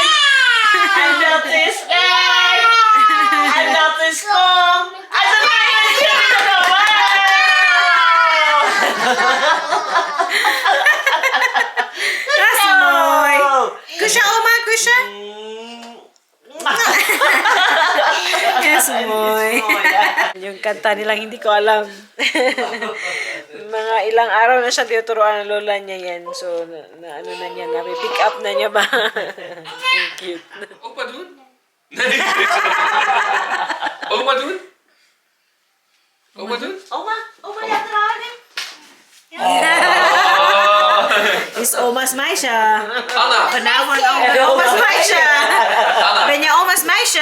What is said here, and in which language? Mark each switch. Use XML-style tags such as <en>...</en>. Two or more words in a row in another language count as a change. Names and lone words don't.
<nl>En dat is 5. En dat is kom. En dat is Dat is mooi. Kusje, oma, kusje. Yes, mooi.</nl> <tl>Yung kanta nilang hindi ko alam. Mga ilang araw na siya tinuturuan ng lola niya yan. So, na ano na niya, na-pick up na niya ba? Ang cute.</tl> <nl>Opa doen? Nee. Oma doen? Oma doen? Oma, ja trouwens. Is oma's meisje. Anna. Vanavond oma's meisje. Ben je oma's meisje?</nl>